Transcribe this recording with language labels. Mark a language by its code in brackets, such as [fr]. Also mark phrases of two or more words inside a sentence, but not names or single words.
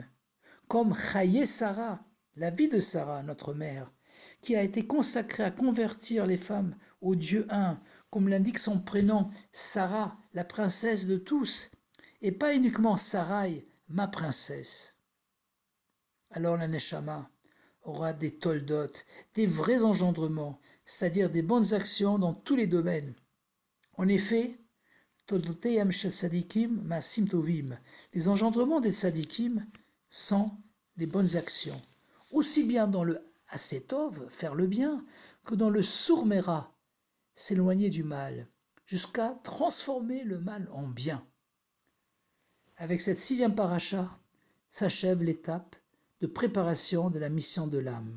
[fr] Comme Chaye Sarah, la vie de Sarah, notre mère, qui a été consacrée à convertir les femmes au Dieu un, comme l'indique son prénom, Sarah, la princesse de tous, et pas uniquement Sarai, ma princesse. Alors la Neshama aura des toldot, des vrais engendrements, c'est-à-dire des bonnes actions dans tous les domaines. En effet, [he] תולדותיהם של צדיקים מעשים טובים, [fr] les engendrements des tzadikim sont les bonnes actions, aussi bien dans le asetov, faire le bien, que dans le surmera, s'éloigner du mal, jusqu'à transformer le mal en bien. Avec cette 6e paracha s'achève l'étape de préparation de la mission de l'âme.